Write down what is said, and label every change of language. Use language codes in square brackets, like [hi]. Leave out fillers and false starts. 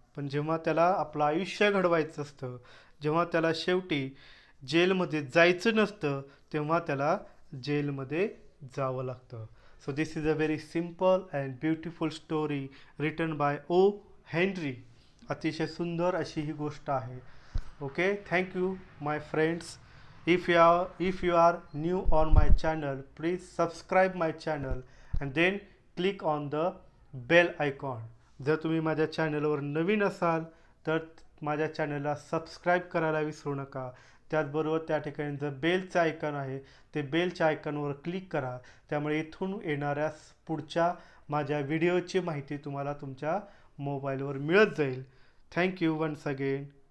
[mr] पण जेव्हा त्याला आपलं आयुष्य घडवायचं असतं, जेव्हा त्याला शेवटी जेलमध्ये जायचं नसतं, तेव्हा त्याला जेलमध्ये जावं लागतं. [en] So this is a very simple and beautiful story written by O Henry. [mr] अतिशय सुंदर अशी ही गोष्ट आहे. [en] Okay, thank you my friends. If you are new on my channel, please subscribe my channel and then click on the bell icon. [mr] जर तुम्ही माझ्या चॅनलवर नवीन असाल तर माझ्या चॅनलला सबस्क्राईब करायला विसरू नका. त्याचबरोबर त्या ठिकाणी जर बेलचं आयकॉन आहे ते बेलच्या आयकॉनवर क्लिक करा. त्यामुळे इथून येणाऱ्या पुढच्या माझ्या व्हिडिओची माहिती तुम्हाला तुमच्या मोबाईलवर मिळत जाईल. [en] Thank you once again.